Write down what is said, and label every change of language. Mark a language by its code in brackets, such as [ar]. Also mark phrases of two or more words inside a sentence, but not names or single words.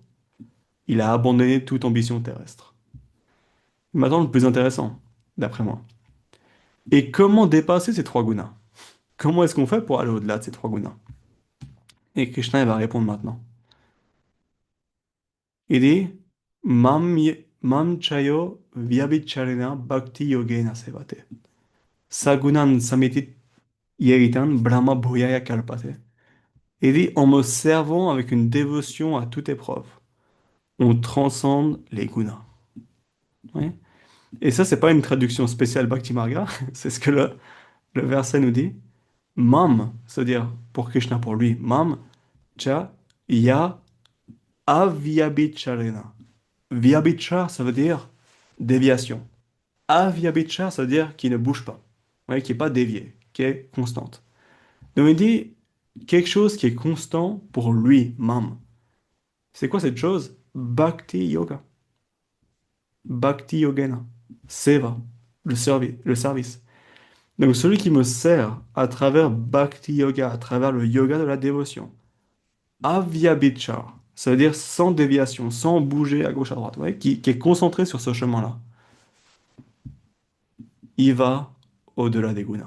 [fr] Il a abandonné toute ambition terrestre. Maintenant, le plus intéressant, d'après moi. Et comment dépasser ces trois gunas? Comment est-ce qu'on fait pour aller au-delà de ces trois gunas? Et Krishna, il va répondre maintenant. Il dit, [sa] Mam chayo vyabhicharena bhakti yogena sevate. Sagunan samitit yeritan brahma bhuyaya kalpate. [fr] Il dit, en me servant avec une dévotion à toute épreuve, on transcende les gunas. Oui. Et ça, c'est pas une traduction spéciale Bhakti Marga, c'est ce que le verset nous dit. Mam, c'est-à-dire pour Krishna, pour lui, [sa] Mam, cha, ya, avyabhicharena. [fr] Vyabhichar, ça veut dire déviation. Avyabhichar, ça veut dire qui ne bouge pas, ouais, qui n'est pas dévié, qui est constante. Donc il dit quelque chose qui est constant pour lui, Mam. C'est quoi cette chose? Bhakti Yoga. [sa] Bhakti Yogena. Seva, [fr] le service. Donc celui qui me sert à travers Bhakti Yoga, à travers le yoga de la dévotion, Avyabhichar, ça veut dire sans déviation, sans bouger à gauche à droite, ouais, qui est concentré sur ce chemin-là, il va au-delà des gunas.